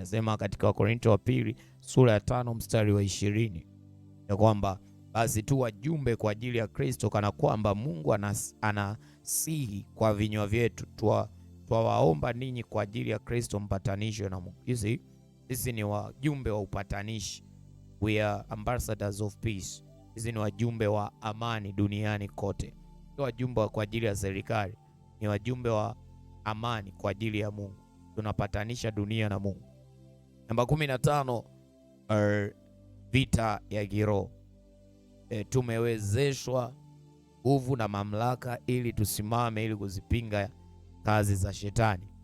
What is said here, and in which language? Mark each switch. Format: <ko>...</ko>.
<sw>Inasema katika Wakorinto wa pili sura ya 5 mstari wa 20 ya kwamba basi tu wajumbe kwa ajili ya Kristo, kana kwamba Mungu anasihi kwa vinywa vyetu, twawaomba ninyi kwa ajili ya Kristo mpatanishwe na Mungu.</sw> <en>You see,</en> <sw>sisi ni wajumbe wa upatanishi.</sw> <en>We are ambassadors of peace.</en> <sw>Sisi ni wajumbe wa amani duniani kote. Sio wajumbe kwa ajili ya serikali, ni wajumbe wa amani kwa ajili ya Mungu. Tunapatanisha dunia na Mungu. Namba 15, vita ya kiroho. Tumewezeshwa nguvu na mamlaka ili tusimame, ili kuzipinga kazi za shetani.</sw>